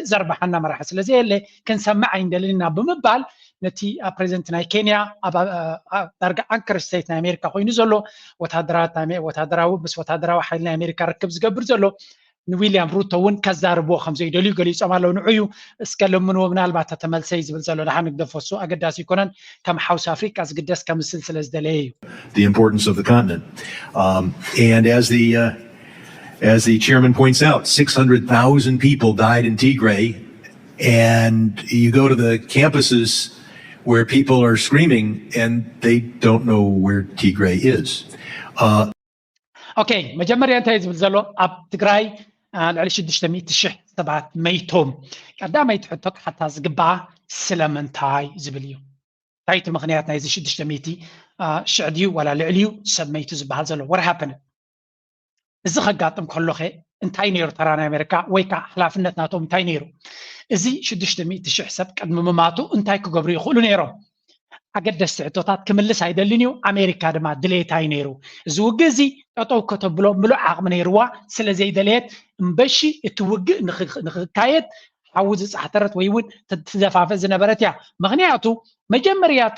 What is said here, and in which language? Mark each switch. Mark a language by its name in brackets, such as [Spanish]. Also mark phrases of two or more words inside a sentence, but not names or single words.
[Tigrinya] ዝመፀ ዘርባሓና መራሒ ስለዘየለ ክንሰምዕ ኣይንደልና ብምባል ነቲ ፕሬዚደንት ናይ ኬንያ ዳርጋ [English] anchor state [Tigrinya] ናይ አሜሪካ ኮይኑ ዘሎ ወታደራዊ ምስ ወታደራዊ ሓይሊ ናይ አሜሪካ ርክብ ዝገብር ዘሎ ንዊልያም ሩቶ እውን ከዛርብዎ ከም ዘይደልዩ ገሊፆም ኣለዉ ንዕዩ እስከ ለምንዎ ምናልባት ተመልሰይ ዝብል ዘሎ ድሓን ክደፈሱ ኣገዳሲ ይኮነን ከም ሓውሲ ኣፍሪቃ ዝግደስ ከምስል ስለ ዝደለየ እዩ [English] the importance of the continent. And as the chairman points out, 600,000 people died in Tigray, and you go to the campuses where people are screaming and they don't know where Tigray is. [Tigrinya] Okay, መጀመርያ እንታይ ዝብል ዘሎ ኣብ ትግራይ ልዕሊ 600,000 ሰባት መይቶም ቀዳማይ ትሕቶ ሓታ ዝግባኣ ስለምንታይ ዝብል እዩ እንታይ እቲ ምክንያት ናይዚ 600,000 ድዩ ዋላ ልዕልዩ ሰብ መይቱ ዝበሃል ዘሎ [English] what happened [Tigrinya] እዚ ከጋጥም ከሎኸ እንታይ ነይሩ ተራ ናይ አሜሪካ ወይ ከዓ ሓላፍነት ናቶም እንታይ ነይሩ እዚ 600,000 ሰብ ቅድሚ ምማቱ እንታይ ክገብሩ ይኽእሉ ነይሮም ኣገደስቲ ሕቶታት ክምልስ ኣይደልን እዩ አሜሪካ ድማ ድሌታይ ነይሩ እዚ ውግእ እዚ ጠጠው ከተብሎ ምሉእ ዓቕሚ ነይርዋ ስለዘይደለየት እምበሺ እቲ ውግእ ንክካየድ ሓዊ ዝፃሕተረት ወይ እውን ትዘፋፈ ዝነበረት እያ ምክንያቱ መጀመርያ እቲ